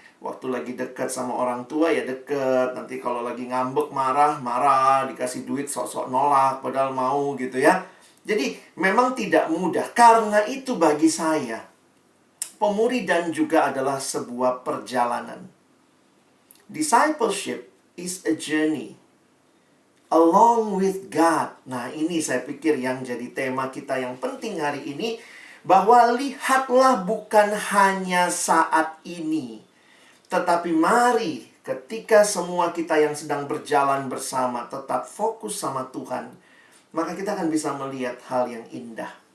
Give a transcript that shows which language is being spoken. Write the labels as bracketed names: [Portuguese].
[Indonesian] Waktu lagi dekat sama orang tua ya dekat. Nanti kalau lagi ngambek, marah, dikasih duit sok-sok nolak, padahal mau gitu ya. Jadi memang tidak mudah. Karena itu bagi saya, pemuridan juga adalah sebuah perjalanan. [English] Discipleship is a journey along with God. [Indonesian] Nah, ini saya pikir yang jadi tema kita yang penting hari ini. Bahwa lihatlah bukan hanya saat ini, tetapi mari ketika semua kita yang sedang berjalan bersama tetap fokus sama Tuhan, maka kita akan bisa melihat hal yang indah.